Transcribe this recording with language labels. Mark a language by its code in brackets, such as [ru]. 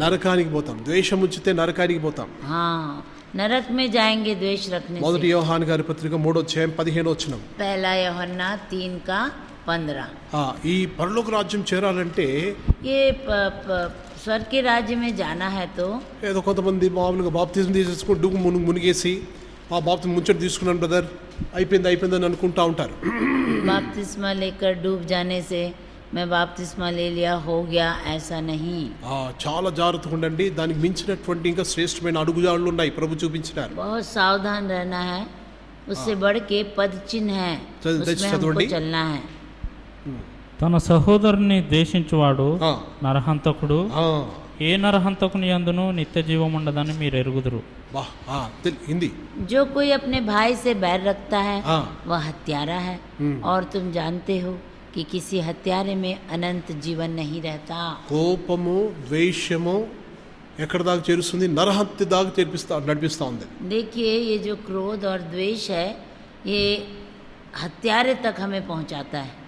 [te] నరకానికి పోతాం. ద్వేషం ఉంచితే నరకానికి పోతాం. [hi] हाँ, नरक में जाएंगे द्वेष रखने [te] మొదటి [hi] से. [te] యోహాను గారి పత్రిక 3:15 [hi] पहला यूहन्ना 3 का 15. [te] ఈ పరలోక రాజ్యం చేరాలంటే [hi] ये स्वर्ग के राज्य में जाना है तो [te] ఏదో కొంతమంది మామూలుగా బాప్తిజం తీసేసుకుని డుగు మునిగేసి ఆ బాప్తిజం ముంచట తీసుకున్నాను బ్రదర్, అయిపోయిందని అనుకుంటా ఉంటారు. [hi] बपतिस्मा लेकर डूब जाने से मैं बपतिस्मा ले लिया, हो गया, ऐसा नहीं. [te] చాలా జాగ్రత్తగా ఉండండి. దానికి మించినటువంటి ఇంకా శ్రేష్టమైన అడుగుజాడలు ఉన్నాయి, ప్రభు చూపించినారు. [hi] बहुत सावधान रहना है. उससे बढ़ के पद चिन्ह है, उसमें हमको चलना है. [te] తన సహోదరుని ద్వేషించువాడు ఆ, నరహంతకుడు. ఆ, ఏ నరహంతకుని యందును నిత్య జీవం ఉండదని మీరు ఎరుగుదురు. బా, హిందీ. [hi] जो कोई अपने भाई से बैर रखता है हाँ। वह हत्यारा है, और तुम जानते हो कि किसी हत्यारे में अनंत जीवन नहीं रहता. [te] కోపము ద్వేషము ఎక్కడ దాకా చేరుస్తుంది, నరహత్య దాకా నడిపిస్తా ఉంది. [hi] देखिए, ये जो क्रोध और द्वेष है ये हत्यारे तक हमें पहुंचाता है.